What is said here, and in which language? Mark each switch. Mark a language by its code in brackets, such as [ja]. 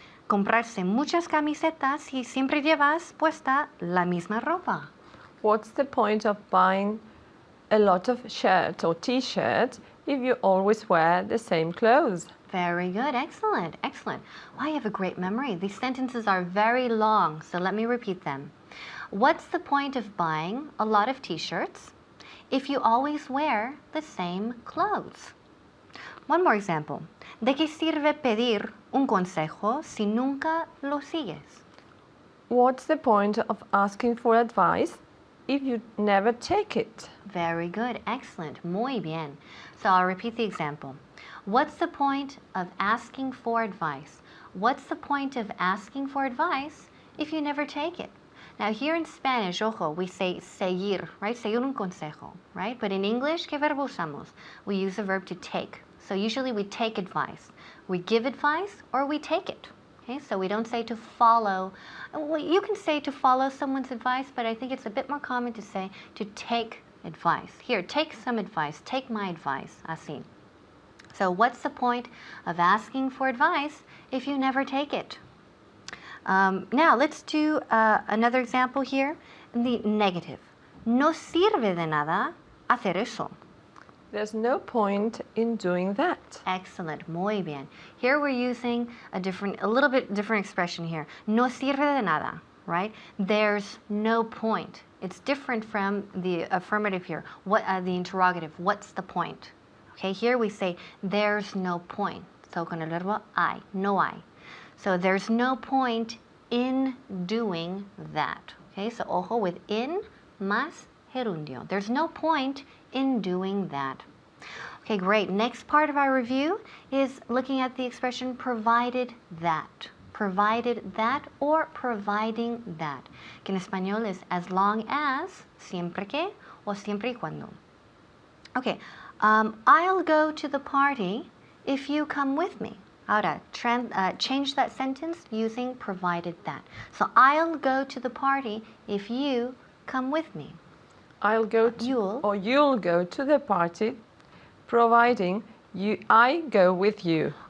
[es] comprarse muchas camisetas si siempre llevas puesta la misma ropa? [en] What's the point of buying a lot of shirts or t-shirts if you always wear the same clothes? Very good. Excellent. Excellent. Wow, you have a great memory. These sentences are very long, so let me repeat them. What's the point of buying a lot of t-shirts if you always wear the same clothes? One more example. [es] ¿De qué sirve pedir un consejo si nunca lo sigues? [en] What's the point of asking for advice if you never take it? Very good. Excellent. [es] Muy bien. [en] So I'll repeat the example. What's the point of asking for advice? What's the point of asking for advice if you never take it? Now here in Spanish, ojo, we say seguir, right? [es] Seguir un consejo, right? [en] But in English, [es] ¿qué verbo usamos? [en] We use the verb to take. So usually we take advice. We give advice or we take it. Okay, so we don't say to follow. Well, you can say to follow someone's advice, but I think it's a bit more common to say to take advice. Here, take some advice. Take my advice. Así. So what's the point of asking for advice if you never take it? Now let's do another example here. The negative. [es] No sirve de nada hacer eso. [en] There's no point in doing that. Excellent, [es] muy bien. [en] Here we're using a little bit different expression here. [es] No sirve de nada, [en] right? There's no point. It's different from the affirmative here. What the interrogative? What's the point? Okay, here we say there's no point. So [es] con el verbo hay, no hay. [en] So there's no point in doing that. Okay, so ojo with in [es] más gerundio. [en] There's no point in doing that. Okay, great. Next part of our review is looking at the expression provided that. Provided that or providing that. [es] Que en español [en] is as long as, [es] siempre que, o siempre y cuando. [en] Okay, I'll go to the party if you come with me. [es] Ahora, [en] change that sentence using provided that. So I'll go to the party if you come with me. I'll go to, you'll go to the party, providing I go with you.